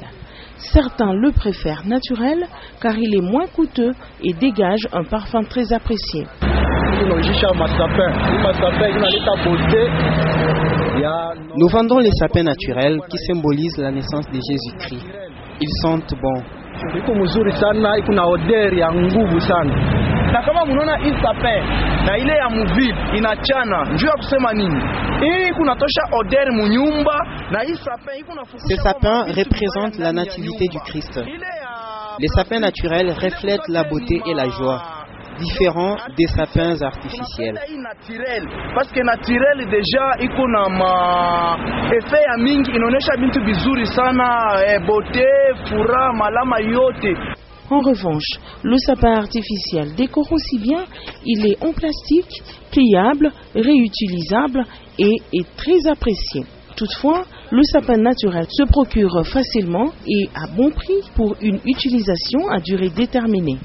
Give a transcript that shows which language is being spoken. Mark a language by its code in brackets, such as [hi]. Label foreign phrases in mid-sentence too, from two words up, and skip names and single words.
[fr] Certains le préfèrent naturel car il est moins coûteux et dégage un parfum très apprécié. Nous vendons les sapins naturels qui symbolisent la naissance de Jésus-Christ. Ils sentent bon. [sw] Na kama mnaona hii sapin na ile ya muvili inachana, njoo kusema nini? Hii kunatosha odeur munyumba na hii sapin iko nafukusha. [fr] Ces sapins représentent la nativité du Christ. Les sapins naturels reflètent la beauté et la joie, différents des sapins artificiels. [sw] Parce que naturel déjà iko na ma effet ya mingi, inaonyesha bintu bizuri sana, beauté, furaha, malama yote. [fr] En revanche, le sapin artificiel décore aussi bien, il est en plastique, pliable, réutilisable et est très apprécié. Toutefois, le sapin naturel se procure facilement et à bon prix pour une utilisation à durée déterminée.